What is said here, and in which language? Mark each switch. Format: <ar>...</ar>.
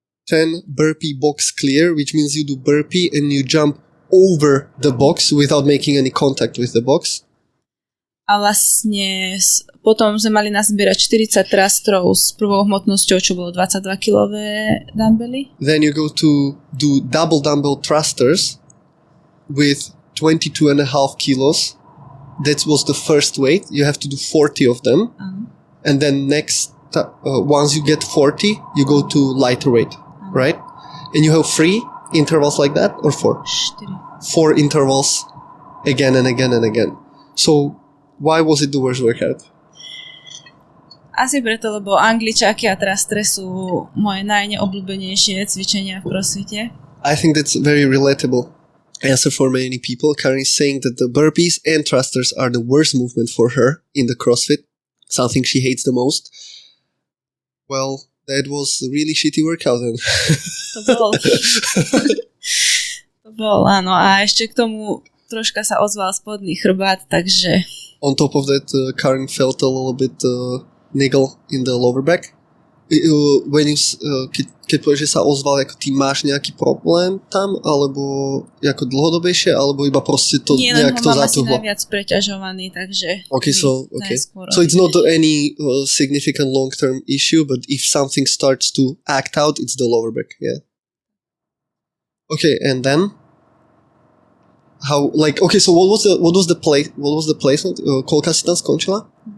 <en>10 burpee box clear, which means you do burpee and you jump over the box without making any contact with the box.</en> <sk>A vlastne potom sme mali nazbierať 40 thrusterov s prvou hmotnosťou, čo bolo 22-kilové dumbbelly.</sk> <en>Then you go to do double dumbbell thrusters with 22.5 kilos. That was the first weight. You have to do 40 of them. And then next, once you get 40, you go to lighter weight, right? And you have 3 intervals like that, or 4? 4 intervals again and again and again. So why was it the worst workout?</en> <sk>Asi preto, lebo angličáky a trastre sú moje najneobľúbenejšie cvičenia v crossfite.</sk> <en>I think that's a very relatable answer for many people. Karin is saying that the burpees and thrusters are the worst movement for her in the CrossFit, something she hates the most. Well, that was a really shitty workout then.</en> <sk>To bol, áno. A ešte k tomu troška sa ozval spodný chrbát, takže...</sk> <en>On top of that, Karin felt a little bit niggle in the lower back. When you,</en> <sk>keď povieš, že sa ozval, ako ty máš nejaký problém tam, alebo ako dlhodobejšie, alebo iba proste to nejak to zatuhlo? Nie, len ho mám asi najviac preťažovaný, takže...</sk> <en>Okay, so it's not any significant long-term issue, but if something starts to act out, it's the lower back, yeah? Okay, and then... so what was the placement?</en> <sk>Koľka si tam skončila?</sk>